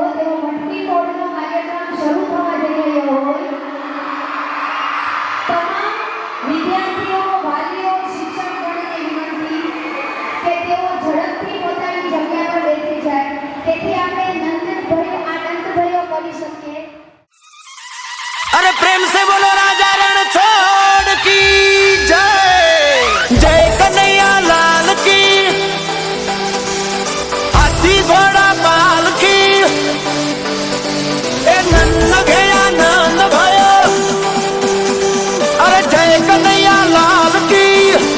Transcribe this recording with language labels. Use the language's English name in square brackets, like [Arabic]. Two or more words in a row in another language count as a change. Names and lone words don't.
[Gujarati] તેઓ મટકી ફોડનો કાર્યક્રમ શરૂ થવા જઈ રહ્યો હોય. તમામ વિદ્યાર્થીઓ, વાલીઓ, શિક્ષકગણને વિનંતી કે તેઓ ઝડપથી પોતાની જગ્યા પર બેસી જાય, તેથી આપણે આનંદભર્યો કરી શકીએ. [Hindi] अरे प्रेम से बोलो राजा रण छोड़ की जय, जय कन्हैया लाल की, हाथी घोड़ा पाल की, ए नंद गया नंद भयो, अरे जय कन्हैया लाल की.